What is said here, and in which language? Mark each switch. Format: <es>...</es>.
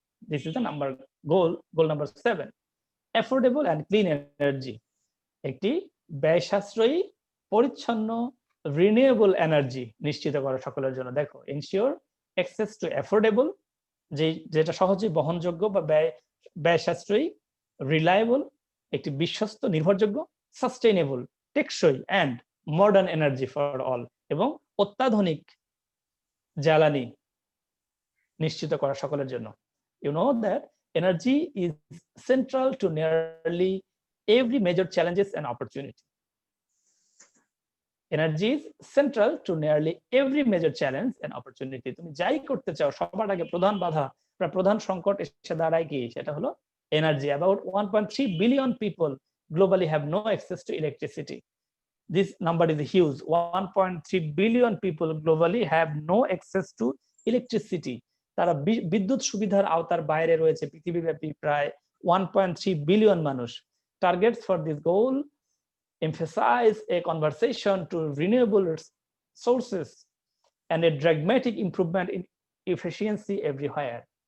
<en>This is the goal number 7. Affordable and clean energy.</en> <bn>একটি ব্যয় সাশ্রয়ী, পরিচ্ছন্ন, রিনিউয়েবল এনার্জি নিশ্চিত করা সকলের জন্য। দেখো,</bn> <en>ensure access to affordable,</en> <bn>যেটা সহজে বহনযোগ্য বা ব্যয় সাশ্রয়ী, রিলায়েবল একটি বিশ্বস্ত নির্ভরযোগ্য, সাস্টেইনেবল টেকসই,</bn> <en>and modern energy for all</en> <bn>এবং অত্যাধুনিক জ্বালানি নিশ্চিত করা সকলের জন্য।</bn> <en>You know that energy is central to nearly every major challenges and opportunity. Energy is central to nearly every major challenge and opportunity.</en> <bn>তুমি যাই করতে চাও, সবার আগে প্রধান বাধা বা প্রধান সংকট এসে দাঁড়ায় কি? সেটা হলো energy.</bn> <en>About 1.3 billion people globally have no access to electricity. This number is huge. 1.3 billion people globally have no access to electricity.</en> <bn>তারা বিদ্যুৎ সুবিধার আওতার বাইরে রয়েছে পৃথিবীব্যাপী প্রায় 1.3 বিলিয়ন মানুষ।</bn> <en>Targets for this goal emphasize a conversion to renewable sources and a dramatic improvement in efficiency everywhere.</en>